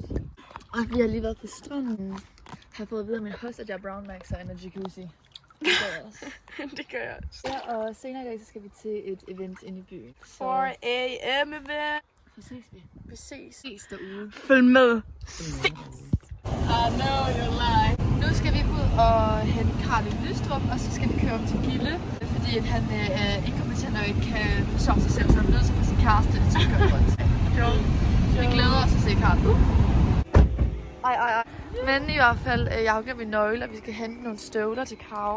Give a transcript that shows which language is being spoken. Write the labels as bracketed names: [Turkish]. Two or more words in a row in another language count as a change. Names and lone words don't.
[Danish] Og vi har lige været på stranden. Har fået at vide af min host, at jeg er brown max og en jacuzzi. Det gør jeg også. Det gør jeg også. Ja, og senere i dag, så skal vi til et event inde i byen. [English] 4 a.m. event. [Danish] Så ses vi. Vi ses. Ses derude. Følg med. Ses. [English] I know you're lying. [Danish] Nu skal vi ud og hente Karl i Lystrup, og så skal vi køre op til Gilde. Fordi at han er inkompetent og ikke kan forsørge sig selv, så han er nødt til at få sin kæreste til at køre rundt. Vi glæder os at se Karl. Ej. Men i hvert fald, jeg har glemt min nøgle, og vi skal hente nogle støvler til Karo.